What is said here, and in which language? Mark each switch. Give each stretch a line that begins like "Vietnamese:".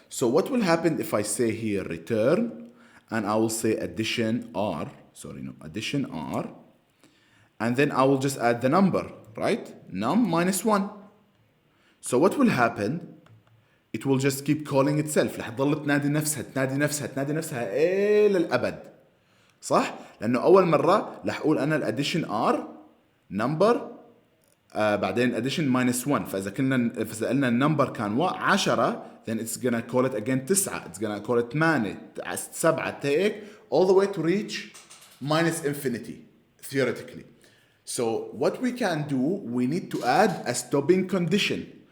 English: So what will happen if I say here return and I will say addition R, addition R, and then I will just add the number, right? Num minus 1. So what will happen? It will just keep calling itself.
Arabic: رح تضل تنادي نفسها إلى الأبد. صح؟ لأنه أول مرة رح أقول أنا الاديشن R number بعدين
English: addition minus 1.
Arabic: فإذا قلنا النمبر كان 10
English: then it's gonna call it again 9. It's gonna call it 8 7 take all the way to reach minus infinity theoretically. So what we can do, we need to add a stopping condition.